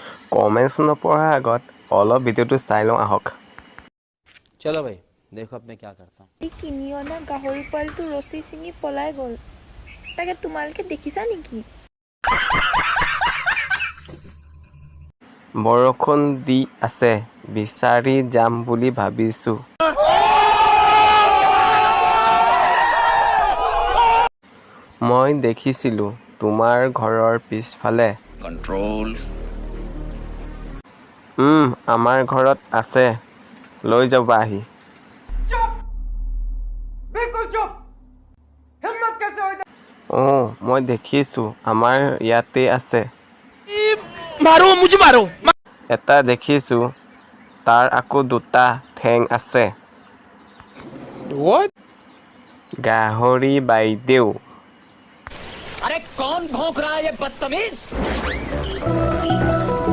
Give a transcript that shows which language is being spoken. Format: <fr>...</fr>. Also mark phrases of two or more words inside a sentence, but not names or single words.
<as>কমেণ্টছ নপঢ়াৰ আগত অলপ ভিডিঅ'টো চাই লওঁ আহক।</as> <hi>चलो भाई देखो अब मैं क्या करता हूँ।</hi> <as>এই কিনি অনা গাহৰি পোৱালিটো ৰছী ছিঙি পলাই গ'ল। তাকে তোমালোকে দেখিছা নেকি? বৰষুণ দি আছে, বিচাৰি যাম বুলি ভাবিছোঁ। মই দেখিছিলোঁ তোমাৰ ঘৰৰ পিছফালে। कंट्रोल। আমাৰ ঘৰত আছে, লৈ যাবা আহি। মই দেখিছোঁ আমাৰ ইয়াতে আছে।</as> <hi>मारो मुझे मारो।</hi> <as>এটা দেখিছোঁ, তাৰ আকৌ দুটা ঠেং আছে। গাহৰি বাইদেউ।</as> <hi>अरे कौन भौंक रहा है ये बदतमीज?</hi>